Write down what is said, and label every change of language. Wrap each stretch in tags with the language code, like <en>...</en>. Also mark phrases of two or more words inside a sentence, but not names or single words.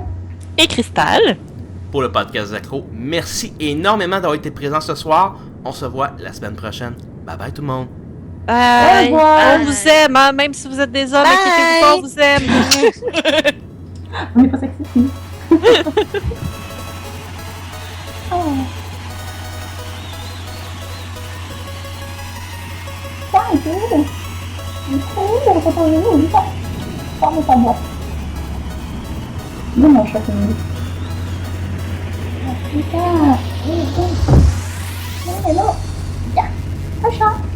<fr>Et Cristal. Pour le podcast des accros. Merci énormément d'avoir été présent ce soir. On se voit la semaine prochaine. Bye bye tout le monde. Bye. Au revoir. On vous aime, hein, même si vous êtes des hommes, Bye. inquiétez-vous pas, on vous aime. On n'est pas sexy. Oh.</fr> <it>Sai, tu? Incredibile, che poi lui, fammi parlare. Io non so quindi. Aspetta, no, ya, lascia.</it>